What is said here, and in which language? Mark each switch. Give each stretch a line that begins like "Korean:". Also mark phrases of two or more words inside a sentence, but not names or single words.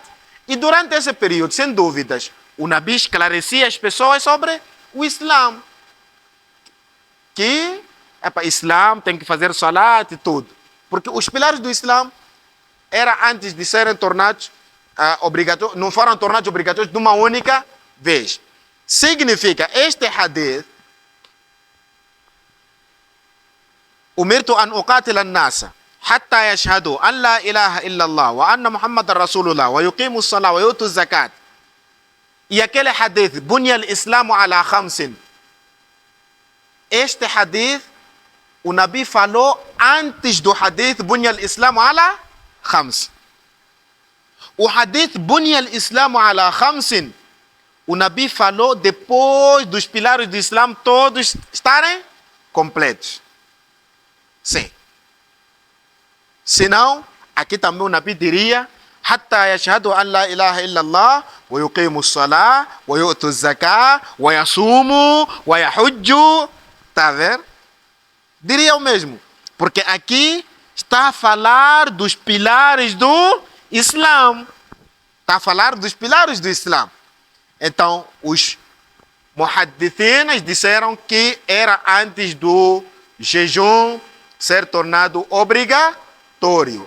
Portuguese: E durante esse período, sem dúvidas, o Nabi esclarecia as pessoas sobre o Islã. Que Islã tem que fazer Salat e tudo. Porque os pilares do Islã eram antes de serem tornados obrigatórios, não foram tornados obrigatórios de uma única vez. Significa, este hadith,
Arabic: أمرت أن أقاتل الناس حتى يشهدوا أن لا إله إلا الله وأن محمدا رسول الله ويقيموا الصلاة ويؤتوا الزكاة.
Portuguese: E aquele hadith,
Arabic: بني الإسلام على خمس.
Portuguese: Este hadith, o Nabi falou antes do hadith
Arabic: بني الإسلام على خمس.
Portuguese: O hadith
Arabic: بني الإسلام على خمس,
Portuguese: o Nabi falou depois dos pilares do Islã todos estarem completos. Sim. Senão, aqui também o Nabi diria
Arabic: حتى يشهدوا أن لا إله إلا الله ويقيموا الصلاة ويؤتوا الزكاة ويصوموا ويحجوا.
Portuguese: Está a ver? Diria o mesmo. Porque aqui está a falar dos pilares do Islã. Está a falar dos pilares do Islã. Então, os muhaddithinas disseram que era antes do jejum ser tornado obrigatório.